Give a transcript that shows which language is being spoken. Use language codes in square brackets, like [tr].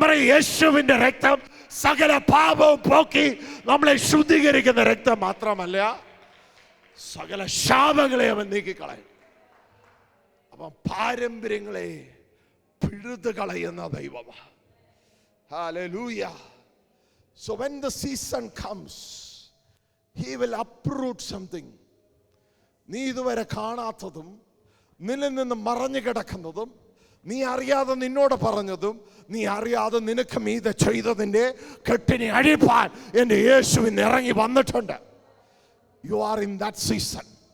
[ml] യേശുവിന്റെ രക്തം സകല പാപവും പോക്കി നമ്മളെ ശുദ്ധീകരിക്കുന്ന രക്തം മാത്രമല്ല, സകല ശാപങ്ങളെ അവൻ നീക്കിക്കളയും. അവൻ പാരമ്പര്യങ്ങളെ പിഴുതു കളയുന്ന ദൈവമാണ്. [en] Hallelujah. So when the season comes, he will uproot something. [ml] നീ ഇതുവരെ കാണാത്തതും നിന്നിൽ നിന്ന് മറഞ്ഞു കിടക്കുന്നതും നീ അറിയാതെ നിന്നോട് പറഞ്ഞതും നീ അറിയാതെ നിനക്ക് മീതെ ചെയ്തതിൻ്റെ കെട്ടിനെ അഴിപ്പാൻ എൻ്റെ യേശുവിന് ഇറങ്ങി വന്നിട്ടുണ്ട്. [en] You are in that season.